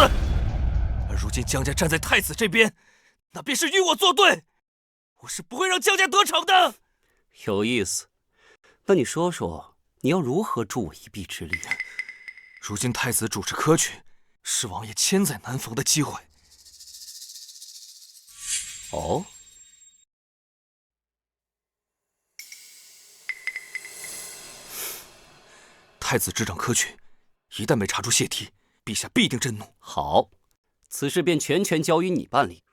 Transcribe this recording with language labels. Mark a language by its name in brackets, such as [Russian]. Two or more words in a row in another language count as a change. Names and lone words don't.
[Chinese] 而如今江家站在太子这边，那便是与我作对。我是不会让江家得逞的。有意思，那你说说，你要如何助我一臂之力？如今太子主持科举，是王爷千載難逢的機會。哦，太子執掌科舉，一旦被查出洩題，陛下必定震怒。好，此事便全權交於你辦理。